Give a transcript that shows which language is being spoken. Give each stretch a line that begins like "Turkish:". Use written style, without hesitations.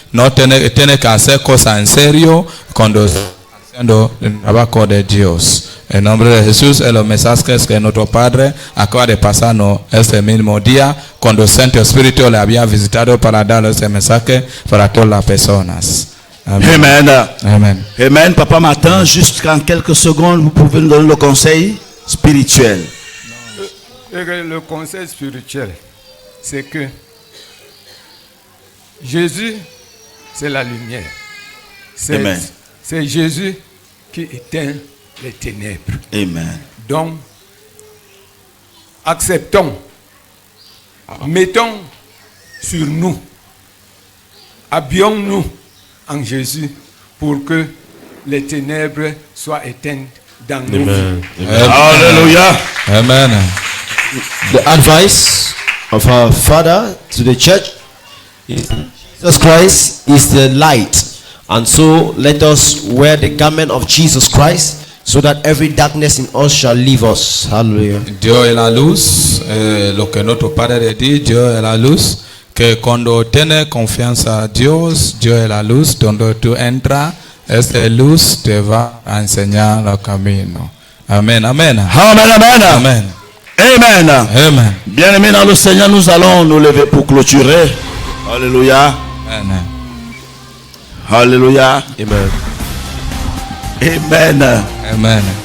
Spanish: No tiene que hacer cosas en serio cuando haciendo el trabajo de Dios. En nombre de Jesús, en los mensajes que nuestro Padre acaba de pasarnos este mismo día, cuando el Santo Espíritu le había visitado para dar este mensaje para todas las personas. Amen. Amen. Amen. Amen.
French: Papa Martin, juste en quelques secondes, vous pouvez nous donner le conseil spirituel. Le conseil spirituel, c'est que Jésus, c'est la lumière. Amen. C'est Jésus qui éteint les ténèbres. Amen. Donc, acceptons, mettons sur nous, habillons-nous en Jésus pour que les ténèbres soient éteintes dans nos vies. Hallelujah. Amen.
English: The advice of our Father to the church is Jesus Christ is the light, and so let us wear the garment of Jesus Christ, so that every darkness in us shall leave us. Hallelujah.
Spanish: Dios es la luz, lo que nuestro Padre dice, Dios es la luz, que cuando tienes confianza a Dios, Dios es la luz, donde tú entras, esta luz te va a enseñar el camino. Amén, amén. Amen, amen. Amen. Amen. Amen.
French: Bien-aimés dans le Seigneur, nous allons nous lever pour clôturer. Alléluia. Amen. Alléluia. Amen. Amen. Amen.